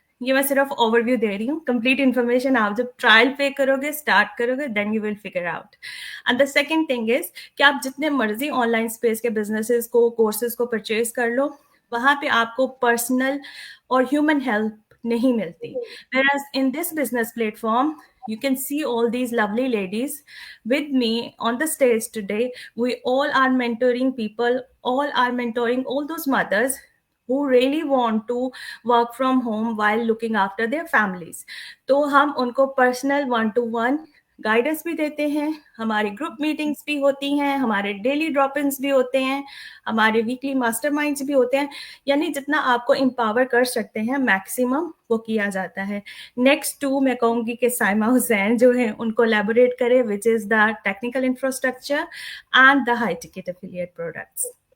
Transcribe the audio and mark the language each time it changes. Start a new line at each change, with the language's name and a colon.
Hindi: ये मैं सिर्फ ओवरव्यू दे रही हूँ, कंप्लीट इन्फॉर्मेशन आप जब ट्रायल पे करोगे, स्टार्ट करोगे,
English: Then you will figure out. And the second thing is
Hindi: कि आप जितने मर्जी ऑनलाइन स्पेस के बिजनेसेस को, कोर्सेज को परचेज कर लो, वहाँ पे आपको पर्सनल और ह्यूमन हेल्प नहीं मिलती.
English: Whereas in this business platform, you can see all these lovely ladies with me on the stage today. We all are mentoring people, all are mentoring all those mothers who really want to work from home while looking after their families.
Hindi: तो हम उनको personal 1-to-1 guidance भी देते हैं, हमारी group meetings भी होती हैं, हमारे डेली ड्रॉप-इन्स भी होते हैं, हमारे वीकली मास्टरमाइंड्स भी होते हैं. यानी जितना आपको एम्पावर कर सकते हैं मैक्सिमम वो किया जाता है. नेक्स्ट 2 मैं कहूँगी कि साइमा हुसैन जो है उनको एलैबोरेट करें,
English: Which is the technical infrastructure and the high ticket affiliate products.